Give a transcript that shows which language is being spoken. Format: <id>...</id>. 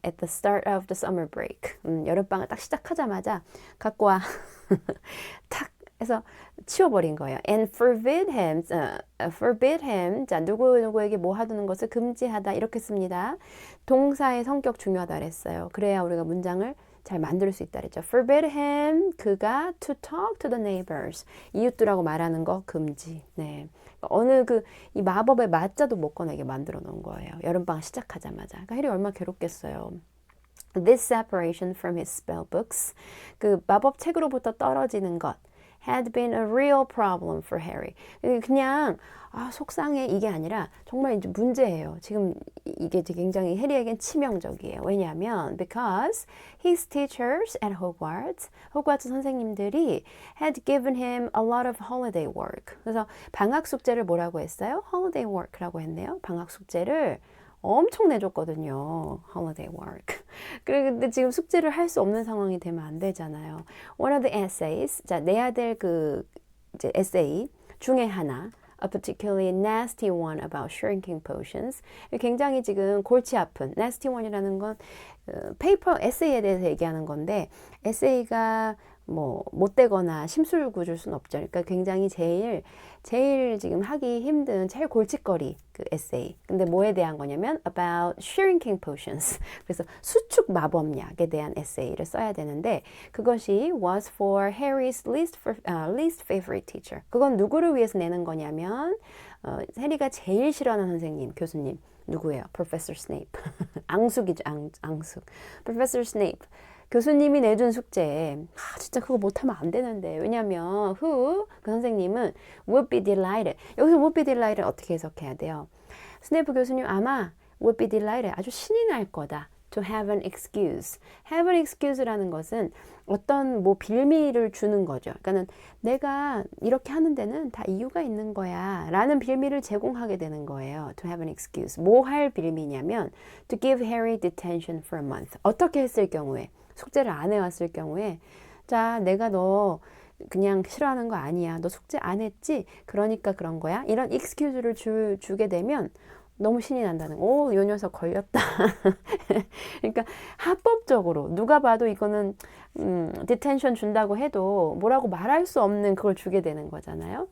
<en>At the start of the summer break,</en> <ko>여름방을 딱 시작하자마자 갖고 와 탁 해서 치워버린 거예요.</ko> <en>And forbid him,</en> <ko>자, 누구에게 뭐 하두는 것을 금지하다, 이렇게 씁니다. 동사의 성격 중요하다 그랬어요. 그래야 우리가 문장을 잘 만들 수 있다 그랬죠.</ko> <en>Forbid him,</en> <ko>그가</ko> <en>to talk to the neighbors,</en> <ko>이웃들하고 말하는 거 금지. 네. 어느 이 마법의 맞자도 못 꺼내게 만들어 놓은 거예요. 여름방학 시작하자마자. 그러니까 해리 얼마나 괴롭겠어요.</ko> <en>This separation from his spellbooks,</en> <ko>그 마법 책으로부터 떨어지는 것,</ko> <en>had been a real problem for Harry.</en> <ko>그냥 속상해 이게 아니라 정말 이제 문제예요. 지금 이게 굉장히 해리에겐 치명적이에요. 왜냐하면</ko> <en>because his teachers at Hogwarts,</en> <ko>호그와트 선생님들이</ko> <en>had given him a lot of holiday work.</en> <ko>그래서 방학 숙제를 뭐라고 했어요?</ko> <en>holiday work</en> <ko>라고 했네요. 방학 숙제를 엄청 내줬거든요.</ko> <en>holiday work.</en> <ko>근데 지금 숙제를 할 수 없는 상황이 되면 안 되잖아요.</ko> <en>One of the essays,</en> <ko>자, 내야 될 이제 에세이 중에 하나,</ko> <en>a particularly nasty one about shrinking potions.</en> <ko>굉장히 지금 골치 아픈</ko> <en>nasty one</en> <ko>이라는 건 페이퍼 에세이에 대해서 얘기하는 건데, 에세이가 뭐 못되거나 심술궂을 수는 없죠. 그러니까 굉장히 제일 지금 하기 힘든 제일 골칫거리 그 에세이. 근데 뭐에 대한 거냐면</ko> <en>about shrinking potions.</en> <ko>그래서 수축 마법약에 대한 에세이를 써야 되는데 그것이</ko> <en>was for Harry's least favorite teacher.</en> <ko>그건 누구를 위해서 내는 거냐면 해리가 제일 싫어하는 선생님, 교수님 누구예요? Professor Snape. 앙숙이죠, 앙숙. Professor Snape. 교수님이 내준 숙제, 진짜 그거 못하면 안 되는데. 왜냐면 그 선생님은</ko> <en>would be delighted.</en> <ko>여기서</ko> <en>would be delighted</en> <ko>를 어떻게 해석해야 돼요? 스네이프 교수님 아마 would be delighted, 아주 신이 날 거다.</ko> <en>to have an excuse. have an excuse</en> <ko>라는 것은 어떤 뭐 빌미를 주는 거죠. 그러니까는 내가 이렇게 하는 데는 다 이유가 있는 거야 라는 빌미를 제공하게 되는 거예요.</ko> <en>to have an excuse.</en> <ko>뭐 할 빌미냐면</ko> <en>to give Harry detention for a month.</en> <ko>어떻게 했을 경우에, 숙제를 안 해왔을 경우에, 자, 내가 너 그냥 싫어하는 거 아니야. 너 숙제 안 했지? 그러니까 그런 거야. 이런 excuse를 주게 되면 너무 신이 난다는 거. 요 녀석 걸렸다. 그러니까 합법적으로 누가 봐도 이거는 디텐션 준다고 해도 뭐라고 말할 수 없는 그걸 주게 되는 거잖아요.</ko>